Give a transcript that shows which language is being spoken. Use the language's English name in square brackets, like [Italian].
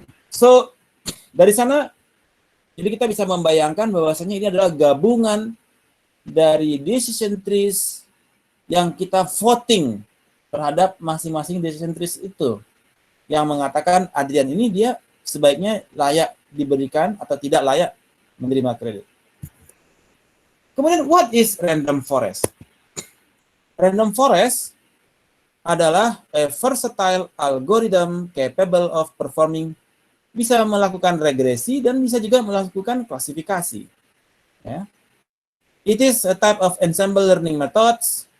[Indonesian] So, dari sana, jadi kita bisa membayangkan bahwasanya ini adalah gabungan dari decision trees yang kita voting terhadap masing-masing decision trees itu. Yang mengatakan Adrian ini dia sebaiknya layak diberikan atau tidak layak menerima kredit. Kemudian, [English] what is random forest? [Indonesian] Random forest adalah [English] a versatile algorithm capable of performing, [Indonesian] bisa melakukan regresi dan bisa juga melakukan klasifikasi. Ya. [English] It is a type of ensemble learning methods.